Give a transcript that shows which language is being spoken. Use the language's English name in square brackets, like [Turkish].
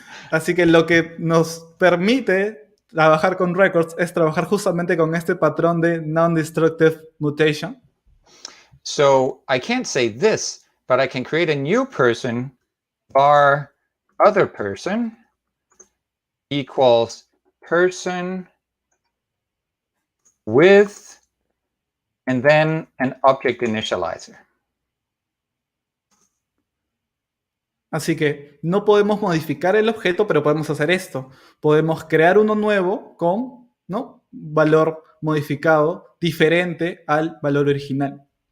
[Spanish] Así que lo que nos permite trabajar con records es trabajar justamente con este patrón de non-destructive mutation. [English] So I can't say this, but I can create a new person bar other person equals person with and then an object initializer. [Spanish] Así que no podemos modificar el objeto, pero podemos hacer esto. Podemos crear uno nuevo con, ¿no?, valor modificado diferente al valor original.